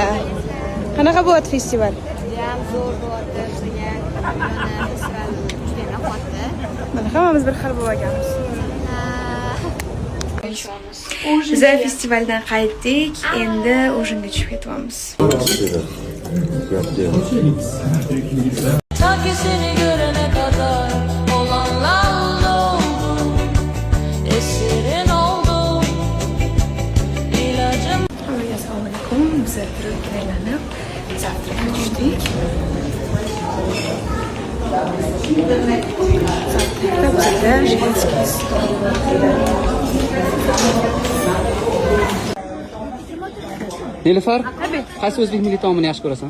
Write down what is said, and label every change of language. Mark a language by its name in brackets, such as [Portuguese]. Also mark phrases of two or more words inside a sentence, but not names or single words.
[Uzbek] Qanaqa bo'lyapti festival? Jam zo'r bo'lyapti. Festival juda yoqdi. Mana hammamiz bir xil bo'lganmiz. Biz festivaldan qaytdik, endi o'shinga tushib ketyapmiz. [Turkish] Sanki seni görene kadar olanlar oldu, esirin oldum, ilacım. [Uzbek] Assalomu alaykum. Biz aylanib, zavtraka tushdik. Zavtrakda bizda Zhelinskiy Nilufar, qaysi o'zbek milliy taomini yaxshi ko'rasan?